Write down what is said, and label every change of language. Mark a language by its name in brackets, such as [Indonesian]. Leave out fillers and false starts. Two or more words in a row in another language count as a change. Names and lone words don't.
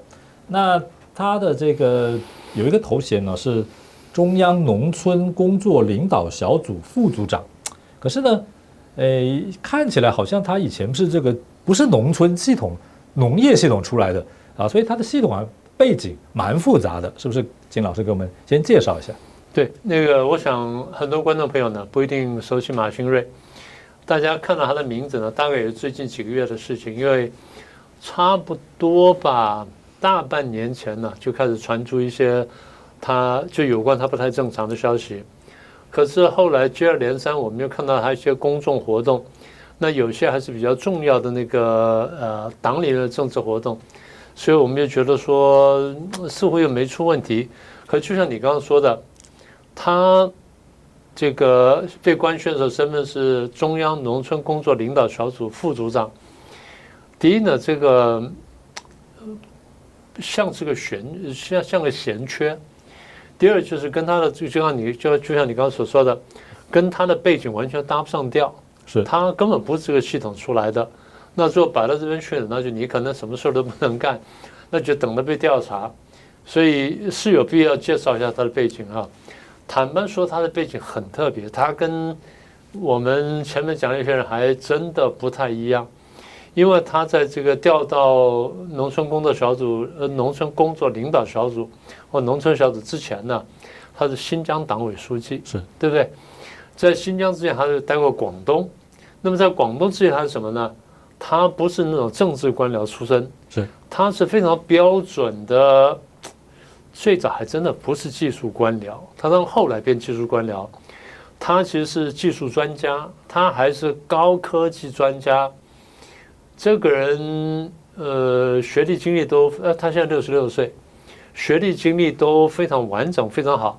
[Chinese] 那他的這個有一個頭銜呢是中央農村工作領導小組副組長，可是呢，看起來好像他以前是這個不是農村系統、農業系統出來的所以他的系統背景蠻複雜的，是不是？請老師給我們先介紹一下。對，我想很多觀眾朋友呢不一定熟悉馬興瑞，大家看到他的名字呢，大概也是最近幾個月的事情，因為差不多吧，大半年前呢就開始傳出一些他就有關他不太正常的消息，可是後來接二連三，我們又看到他一些公众活動，那有些還是比較重要的那個黨裡的政治活動，所以我們就覺得說似乎又沒出問題。可就像你剛剛說的，他這個被官宣的身份是中央農村工作領導小組副組長。第一呢，這個像是個像個閒缺。第二就是跟他的就像你剛剛所說的，跟他的背景完全搭不上調。是他根本不是這個系統出來的。那最後擺到這邊去了，那就你可能什麼事都不能幹，那就等着被調查。所以是有必要介紹一下他的背景啊。坦白說，他的背景很特別，他跟我們前面講的一些人還真的不太一樣，因為他在這個調到農村工作小組、農村工作領導小組或農村小組之前呢，他是新疆黨委書記，是對不對？在新疆之前，他是待過廣東。那麼在廣東之前，他是什麼呢？他不是那種政治官僚出身，他是非常標準的。最早還真的不是技術官僚，他到後來變技術官僚。他其實是技術專家，他還是高科技專家。這個人學歷經歷都他現在66歲，學歷經歷都非常完整，非常好。